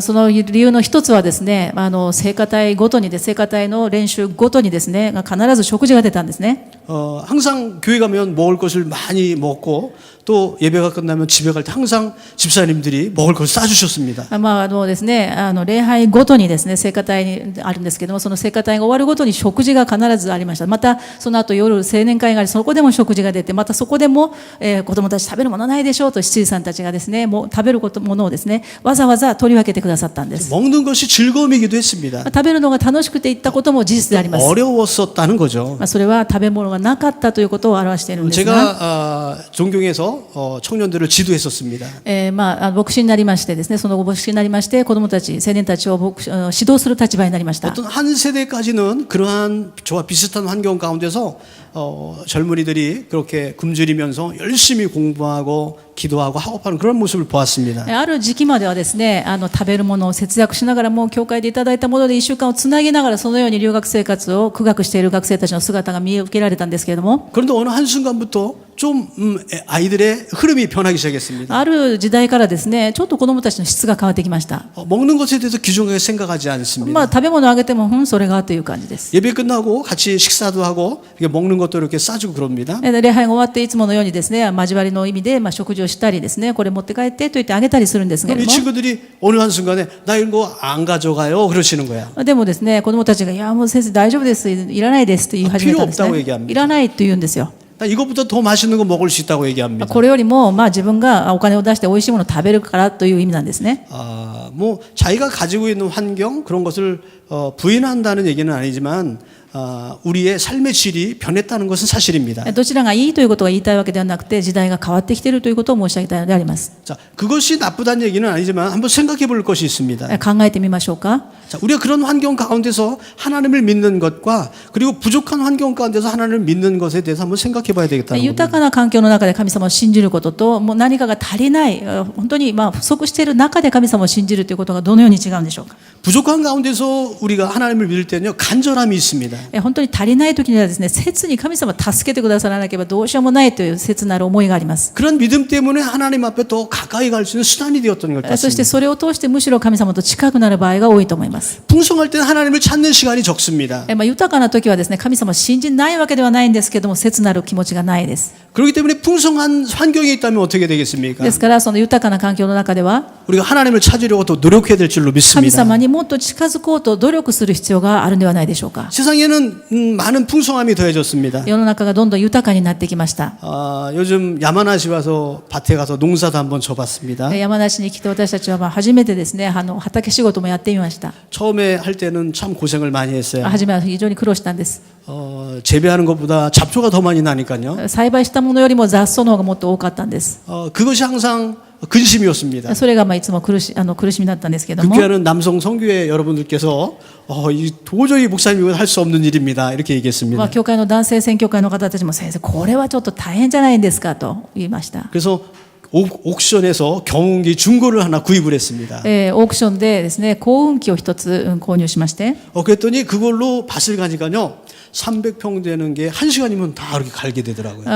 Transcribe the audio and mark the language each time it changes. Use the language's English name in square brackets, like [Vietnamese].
[Japanese] その理由の一つはですね、聖歌隊ごとに聖歌隊の練習ごとにですね、必ず食事が出たんですね。 [Korean] 항상 교회 가면 먹을 것을 많이 먹고 또 예배가 끝나면 집에 갈 때 항상 집사님들이 먹을 것을 싸주셨습니다. [Japanese] ですね、礼拝ごとにですね、聖歌隊にあるんですけども、その聖歌隊が終わるごとに食事が必ずありました。またその後夜青年会があり、そこでも食事が出て、またそこでも、子供たち食べるものないでしょうと執事さんたちがですね、もう食べるものをですね、わざわざ取り分けてくださったんです。 [Korean] 먹는 것이 즐거움이기도 했습니다. [Japanese] 食べるのが楽しくて行ったことも事実であります。 [Korean] 어려웠었다는 거죠. [Japanese] それは食べ物がなかったということを表しているんですが、 [Korean] 제가 존경해서 청년들을 지도했었습니다. [Japanese] 牧師になりましてですね、その後牧師になりまして子どもたち、青年たちを指導する立場になりました。 [Korean] 어떤 한 세대까지는 그러한 저와 비슷한 환경 가운데서 젊은이들이 그렇게 굶주리면서 열심히 공부하고 기도하고 학업하는 그런 모습을 보았습니다. [Japanese] ある時期まではですね、食べるものを節約しながらも教会でいただいたもので1週間をつなぎながらそのように留学生活を苦学している学生たちの姿が見受けられたんですけれども、 [Korean] 그런데 어느 한순간부터 좀 아이들의 흐름이 변하기 시작했습니다. [Japanese] ある時代からですね、ちょっと子どもたちの質が変わってきました。 [Korean] 먹는 것에 대해서 귀중하게 생각하지 않습니다. [Japanese] 食べ物をあげてもそれがという感じです。 [Korean] 예배 끝나고 같이 식사도 하고 이렇게 먹는 것도 이렇게 싸주고 그럽니다. [Japanese] 礼拝が終わっていつものようにですね、交わりの意味で食事をしたりですね、これ持って帰ってと言ってあげたりするんですけれ [Korean] 이 [Japanese] ども、 [Korean] 친구들이 어느 한순간에 나 이거 안 가져가요 그러시는 거야. [Japanese] でもですね、子どもたちがいやもう先生大丈夫です、いらないですと言い始めたんです [Korean] 필요 없다고 얘기합니다. [Japanese] ね。いらないと言うんですよ。 [Korean] 나 이것보다 더 맛있는 거 먹을 수 있다고 얘기합니다. [Japanese] これよりも自分がお金を出して美味しいものを食べるからという意味なんですね。 [Korean] 뭐 자기가 가지고 있는 환경 그런 것을 부인한다는 얘기는 아니지만 우리의 삶의 질이 변했다는 것은 사실입니다. [Japanese] どちらがいいということが言いたいわけではなくて、時代が変わってきているということを申し上げたいのであります。 [Korean] 자, 그것이 나쁘다는 얘기는 아니지만 한번 생각해 볼 것이 있습니다. [Japanese] 考えてみましょうか。 [Korean] 자, 우리가 그런 환경 가운데서 하나님을 믿는 것과 그리고 부족한 환경 가운데서 하나님을 믿는 것에 대해서 한번 생각해 봐야 되겠다는 [Japanese] 豊かな環境の中で神様を信じることと、もう何かが足りない、本当に不足している中で神様を信じるということがどのように違うんでしょうか。 [Korean] 부족한 가운데서 우리가 하나님을 믿을 때는요, 간절함이 있습니다. [Japanese] 本当に足りない時にはですね、切に神様を助けてくださらなければどうしようもないという切なる思いがあります。 [Korean] 그런 믿음 때문에 하나님 앞에 더 가까이 갈 수 있는 수단이 되었던 것 [Japanese] そしてそれを通してむしろ神様と近くなる場合が多いと思います。 [Korean] 풍성할 때는 하나님을 찾는 시간이 적습니다. [Japanese] 豊かな時はですね、神様を信じないわけではないんですけども、切なる気持ちがないです。 [Korean] 그렇기 때문에 풍성한 환경에 있다면 어떻게 되겠습니까? [Japanese] ですからその豊かな環境の中では [Korean] 우리가 하나님을 찾으려고 더 노력해야 될 줄로 [Japanese] 神 [Korean] 믿습니다. [Japanese] 様にもっと近づこうと努力する必要があるんではないでしょうか。 [Korean] 세상에는 많은 풍성함이 더해졌습니다. [Japanese] 世の中がどんどん豊かになってきました。 [Korean] 요즘 야마나시 와서 밭에 가서 농사도 한번 져봤습니다. [Japanese] 山梨に来て私たちは初めてですね、畑仕事もやってみました。 [Korean] 처음에 할 때는 참 고생을 많이 했어요. [Japanese] 初めは非常に苦労したんです。 [Korean] 재배하는 것보다 잡초가 더 많이 나니까요. [Japanese] 栽培したものよりも雑草の方がもっと多かったんです。 [Korean] 그것이 항상 근심이었습니다. [Japanese] それがいつも苦しみだったんですけども、 [Korean] 극기하는 남성 성교회 여러분들께서 도저히 목사님은 할 수 없는 일입니다. 이렇게 얘기했습니다. [Japanese] 教会の男性宣教会の方たちも先生これはちょっと大変じゃないんですかと言いました。 [Korean] 그래서 옥션에서 경운기 중고를 하나 구입을 했습니다. [Japanese] オークションでですね、幸運機を一つ購入しまして、 [Korean] 그랬더니 그걸로 밭을 가니까요. 300평 되는 게 1시간이면 다 그렇게 갈게 되더라고요.